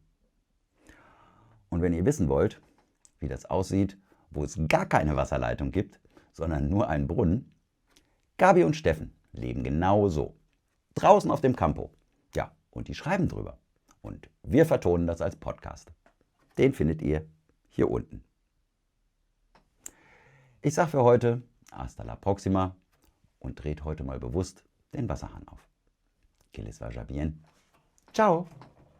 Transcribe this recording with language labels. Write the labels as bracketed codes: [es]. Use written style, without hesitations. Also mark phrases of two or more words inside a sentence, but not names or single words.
[de] Und wenn ihr wissen wollt, wie das aussieht, wo es gar keine Wasserleitung gibt, sondern nur einen Brunnen, Gabi und Steffen leben genau so. Draußen auf dem Campo. Ja, und die schreiben drüber. Und wir vertonen das als Podcast. Den findet ihr hier unten. Ich sage für heute [es] hasta la próxima [de] und dreht heute mal bewusst den Wasserhahn auf. [es] Que les vaya bien. Ciao.